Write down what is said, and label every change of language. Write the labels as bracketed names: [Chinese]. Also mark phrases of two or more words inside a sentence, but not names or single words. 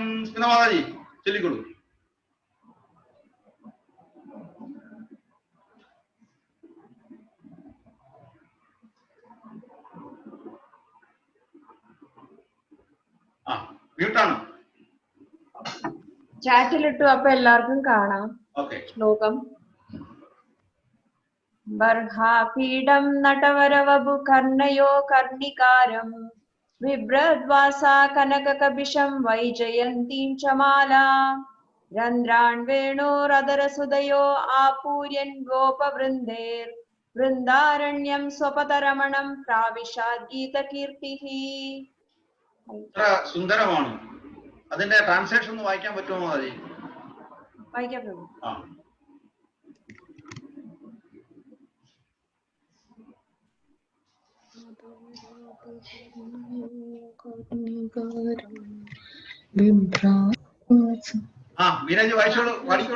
[Malayalam] മാതാജി ചൊല്ലിക്കൊള്ളൂ. ആ മ്യൂട്ടാണ്. ചാറ്റിലിട്ടു, അപ്പൊ എല്ലാവർക്കും കാണാം. [Sanskrit] ശ്ലോകം. ബർഹാപീഠം നടവരവഭു കർണയോ കർണികാരം बिभ्रद्वासा कनककबिशं वैजयन्तीं च मालां रन्ध्रान् वेणोरधरसुदयो आपूर्यन् गोपवृन्देर् वृन्दारण्यं स्वपदरमणं प्राविशाद्गीतकीर्तिः. [Malayalam] സുന്ദരമാണ്. അതിന്റെ ട്രാൻസ്ലേഷൻ ഒന്ന് വായിക്കാൻ പറ്റുമോ? മതി വായിക്കാം. മീരാജി വായിച്ചോളൂ, പാടിക്കോളൂ.